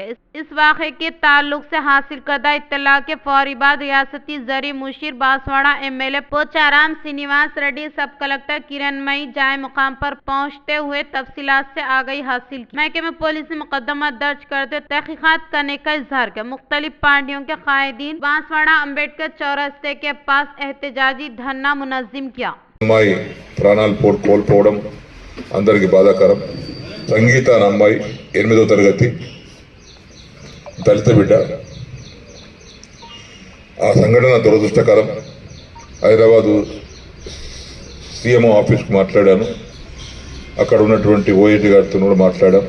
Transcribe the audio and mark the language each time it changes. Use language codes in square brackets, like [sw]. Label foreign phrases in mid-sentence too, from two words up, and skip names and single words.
[ur] اس واقعے کے تعلق سے حاصل کردہ اطلاع کے فوری بعد ریاستی زرعی مشیر بانسواڑہ MLA پوچارام سرینیواس ریڈی، سب کلکٹر کرن مئی جائے مقام پر پہنچتے ہوئے تفصیلات سے آگاہی حاصل کی۔ محکمہ پولیس نے مقدمہ درج کرتے تحقیقات کرنے کا اظہار کیا۔ مختلف پارٹیوں کے قائدین بانسواڑہ امبیڈکر چورستے کے پاس احتجاجی دھرنا منظم کیا۔ [te] అమ్మాయి ప్రాణాలు కోల్పోవడం అందరికి బాధాకరం. సంగీత అనే అమ్మాయి 8వ తరగతి దళిత బిడ్డ. ఆ సంఘటన దురదృష్టకరం. హైదరాబాదు CMO ఆఫీస్కి మాట్లాడాను, అక్కడ ఉన్నటువంటి OAG గారితో కూడా మాట్లాడాం.